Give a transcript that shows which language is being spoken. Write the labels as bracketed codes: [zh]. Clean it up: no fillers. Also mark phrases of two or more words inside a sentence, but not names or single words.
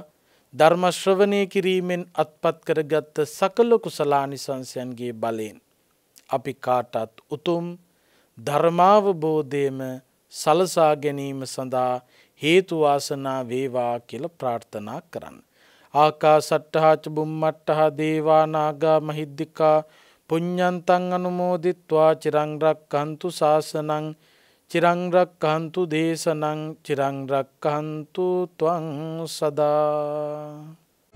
[si] ධර්ම ශ්‍රවණය කිරීමෙන් අත්පත් කරගත් සකල කුසලානිසංසයන්ගේ බලයෙන් අපි කාටත් උතුම් ධර්මාවබෝධයම සලසා ගැනීම සඳහා හේතු වාසනා වේවා කියලා ප්‍රාර්ථනා කරන්න. [pi] ආකාසට්ඨා ච බුම්මට්ඨා දේවා නාග මහිද්దికා පුඤ්ඤන්තං අනුමෝදිත්වා චිරං රක්ඛන්තු ශාසනං චිරං රක්ඛන්තු දේශනං චිරං රක්ඛන්තු ත්වං සදා.